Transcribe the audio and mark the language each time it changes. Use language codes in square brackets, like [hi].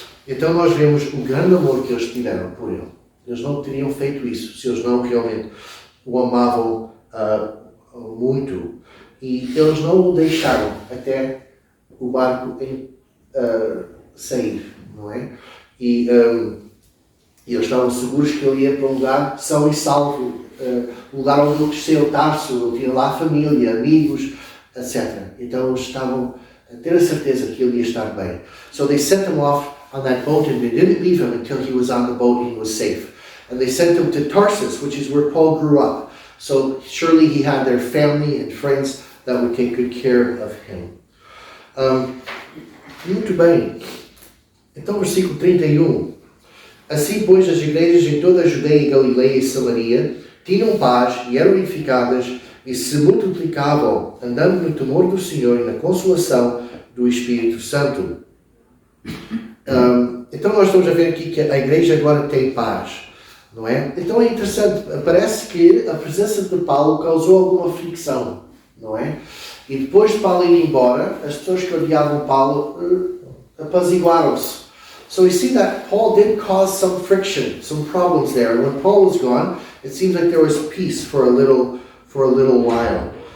[pt] Então nós vemos o grande amor que eles tiveram por ele. Eles não teriam feito isso se eles não realmente o amavam muito. E eles não o deixaram até o barco sair, não é? E eles estavam seguros que ele ia para um lugar são e salvo, lugar onde ele cresceu, Tarso, tinha lá família, amigos, etc. Então eles estavam a ter a certeza que ele ia estar bem. [en] So they sent him off on that boat and they didn't leave him until he was on the boat and he was safe. And they sent him to Tarsus, which is where Paul grew up. So surely he had their family and friends that would take good care of him. [pt] Muito bem. Então versículo 31. Assim, pois, as igrejas em toda a Judeia, Galileia e Samaria tinham paz e eram edificadas e se multiplicavam, andando no temor do Senhor e na consolação do Espírito Santo. Então nós estamos a ver aqui que a igreja agora tem paz, não é? Então é interessante, parece que a presença de Paulo causou alguma fricção, não é? E depois de Paulo ir embora, as pessoas que odiavam Paulo apaziguaram-se. [en] So we see that Paul did cause some friction, some problems there. And when Paul was gone, it seems like there was peace for a little while.